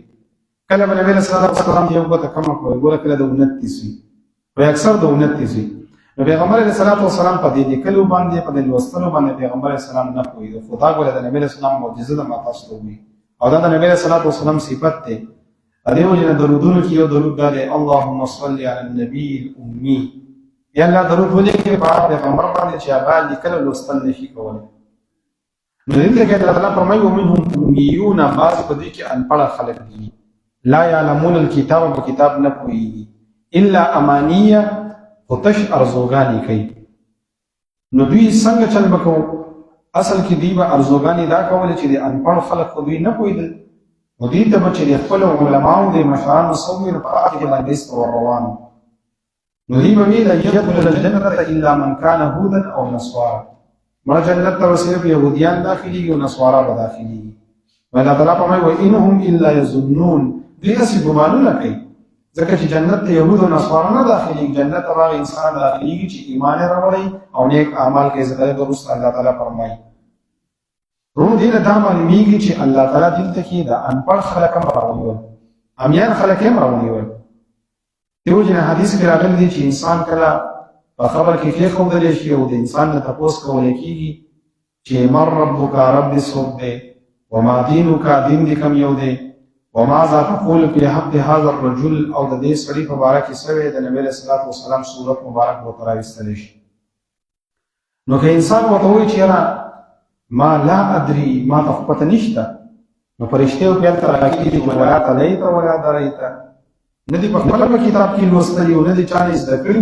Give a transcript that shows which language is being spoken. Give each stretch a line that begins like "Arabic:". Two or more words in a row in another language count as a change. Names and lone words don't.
Pashto: کله به نبی
Arabic: علیه صلات وسلام
Pashto: یو ګوته کمه کوي ګوره کله د 29 وي او اکثر د 29 وي. نو پیغمبر
Arabic: علیه صلات وسلام
Pashto: په دې لیکلو باندې په دې لوستلو باندې پیغمبر
Arabic: علیه السلام
Pashto: نه پوهېده خو دا ګوره د نبی
Arabic: علیه السلام
Pashto: معجزه ده ما تاسو ته ووایي او دا د نبی
Arabic: علیه صلات وسلام
Pashto: صفت دی. دیو جن درودونو کې یو درود دا دی
Arabic: اللهم صل علی النبی الامی.
Pashto: یا الله درود ولیکئ په هغه پیغمبر باندې چې هغه لیکل او لوستل نشي کولی. نو دلته کې الله تعالی فرمایي
Arabic: ومنهم امیون،
Pashto: بعض په دې کې انپړه خلک دي
Arabic: لا یعلمون الکتاب،
Pashto: په کتاب نه پوهېږي،
Arabic: الا امانیه،
Pashto: خو تش ارزوګانې کوي. نو دوی څنګه چل بکو؟ اصل کې دوی به ارزوګانې دا کولې چې د انپړ خلک خو دوی نه پوهېدل، نو دوی ته به چې د خپلو علماو د مشرانو څه وویل په هغه کې باندې ایست ورروان. نو دوی به ویل
Arabic: لن يدخل الجنة الا من كان هودا او نصارا،
Pashto: مړه جنت ته صرف یهودیان داخليږي او نصارا به داخليږي. الله تعالی فرمایي
Arabic: وانهم الا يظنون،
Pashto: دوی هسې ګمانونه کوي، ځکه چې جنت ته یهود او نصارا نه داخليږي، جنت ته هغه انسان داخليږي چې ایمان یې راوړی او نیک اعمال کوي. ځکه وروسته الله تعالی فرمایي روم دې له دا معلومیږي چې الله تعالی دلته کې د انپړ خلک هم راونیول، امیان خلک هم راونیول. دیو جن حدیث کې راغلی دی چې انسان کله په خبر کې کېښودلی شي او د انسان نه تپوس کولی کېږي چې
Arabic: من ربک،
Pashto: رب دې څوک دی،
Arabic: وما دینک،
Pashto: دین دې کوم یو دی،
Arabic: وماذا تقول فی حق هذا الرجل،
Pashto: او د دې سړي په باره کې څه وی، د نبي
Arabic: علیه الصلاة والسلام
Pashto: صورت مبارک ورته راویستلی شي. نو که انسان ورته وایي چې یاره ما
Arabic: لا ادري،
Pashto: ما ته خو پته نشته، نو فرشتې او پیل ته راکېږي چې
Arabic: ولا تلیت ولا دریت،
Pashto: نه دې په خپل کتاب کې لوستلي او نه دې چا نه زده کړي.